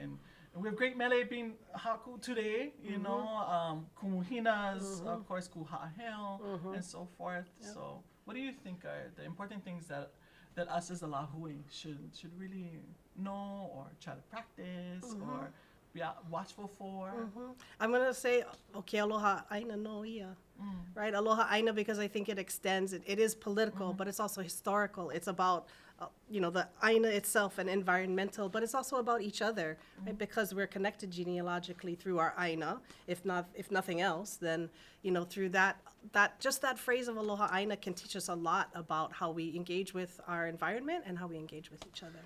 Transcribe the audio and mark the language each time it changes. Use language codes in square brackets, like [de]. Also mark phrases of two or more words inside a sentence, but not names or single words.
[en] And we have great mele being haku today, kumuhinas, of course, kuha'ahel, and so forth. Yep. So what do you think are the important things that us as a Lahui should really know or try to practice or be watchful for? I'm going to say, [haw] Aloha Aina no ia. Right? Aloha Aina, [en] because I think it extends, it is political, but it's also historical. It's about, the Aina itself and environmental, but it's also about each other, right? Because we're connected genealogically through our Aina, if nothing else, then, through that phrase of [haw] Aloha Aina [en] can teach us a lot about how we engage with our environment and how we engage with each other.